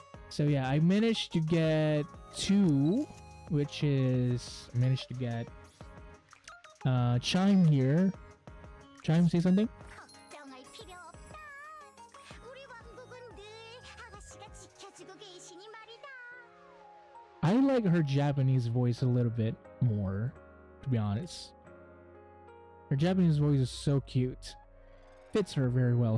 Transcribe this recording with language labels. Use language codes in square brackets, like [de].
[en] So yeah, I managed to get 2, which is I managed to get Chime here. Chime, say something. [ko] 걱정할 필요 없다. 우리 왕국은 늘 아가씨가 지켜주고 계시니 말이다. [en] I like her Japanese voice a little bit more, to be honest. Her Japanese voice is so cute. Fits her very well.